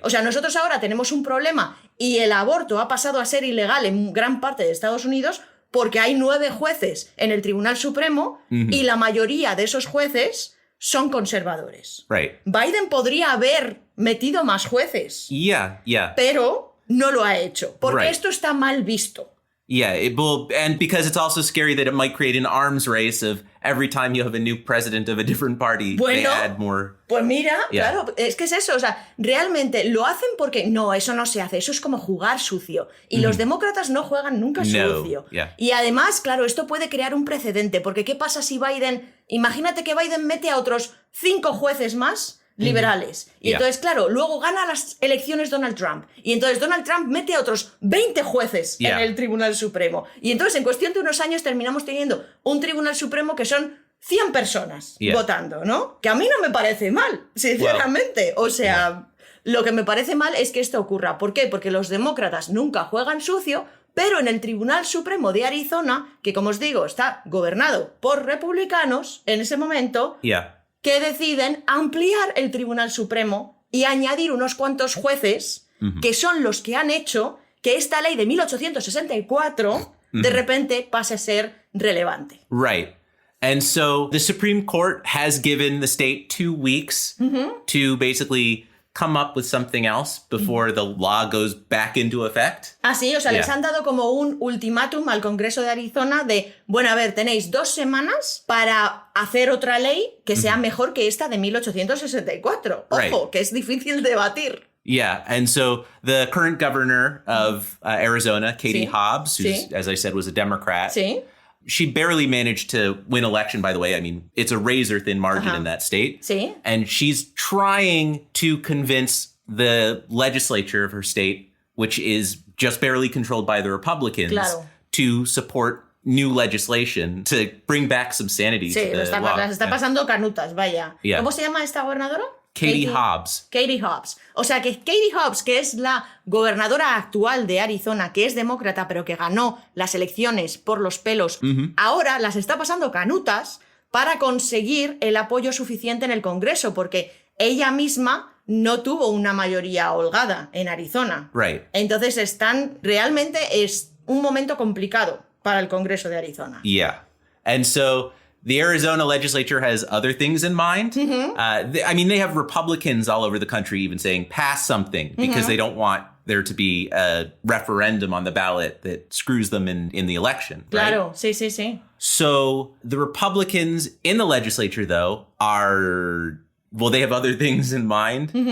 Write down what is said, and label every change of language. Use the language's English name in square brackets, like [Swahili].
[Spanish] O sea, nosotros ahora tenemos un problema y el aborto ha pasado a ser ilegal en gran parte de Estados Unidos porque hay 9 jueces en el Tribunal Supremo y la mayoría de esos jueces son conservadores. [English] Right. [Spanish] Biden podría haber metido más jueces, pero no lo ha hecho, porque esto está mal visto. [English] Yeah, it will, and because it's also scary that it might create an arms race of every time you have a new president of a different party, they add more. [Spanish] Pues mira, claro, es que es eso, o sea, realmente lo hacen porque no, eso no se hace, eso es como jugar sucio. Y los demócratas no juegan nunca sucio. Y además, claro, esto puede crear un precedente, porque ¿qué pasa si Biden, imagínate que Biden mete a otros 5 jueces más liberales. Y entonces, claro, luego gana las elecciones Donald Trump. Y entonces Donald Trump mete a otros 20 jueces en el Tribunal Supremo. Y entonces, en cuestión de unos años, terminamos teniendo un Tribunal Supremo que son 100 personas votando, ¿no? Que a mí no me parece mal, sinceramente. O sea, lo que me parece mal es que esto ocurra. ¿Por qué? Porque los demócratas nunca juegan sucio, pero en el Tribunal Supremo de Arizona, que como os digo, está gobernado por republicanos en ese momento, que deciden ampliar el Tribunal Supremo y añadir unos cuantos jueces que son los que han hecho que esta ley de 1864 de repente pase a ser relevante. [English] Right. And so the Supreme Court has given the state 2 weeks to basically come up with something else before the law goes back into effect. [Spanish] Ah, sí, o sea, les han dado como un ultimátum al Congreso de Arizona de, bueno, a ver, tenéis 2 semanas para hacer otra ley que sea mejor que esta de 1864. Ojo, que es difícil debatir. [English] Yeah, and so the current governor of Arizona, Katie Hobbs, who, as I said, was a Democrat, she barely managed to win election, by the way. I mean, it's a razor-thin margin in that state. And she's trying to convince the legislature of her state, which is just barely controlled by the Republicans, to support new legislation to bring back some sanity to the law. [Spanish] Las está pasando canutas, vaya. ¿Cómo se llama esta gobernadora? [English] Katie Hobbs. [Spanish] Katie Hobbs. O sea que Katie Hobbs, que es la gobernadora actual de Arizona, que es demócrata, pero que ganó las elecciones por los pelos, ahora las está pasando canutas para conseguir el apoyo suficiente en el Congreso, porque ella misma no tuvo una mayoría holgada en Arizona. Entonces realmente es un momento complicado para el Congreso de Arizona. [English] Yeah. And so the Arizona legislature has other things in mind. I mean, they have Republicans all over the country even saying, pass something, because they don't want there to be a referendum on the ballot that screws them in the election. [Spanish] Claro, sí. [English] So the Republicans in the legislature, though, they have other things in mind.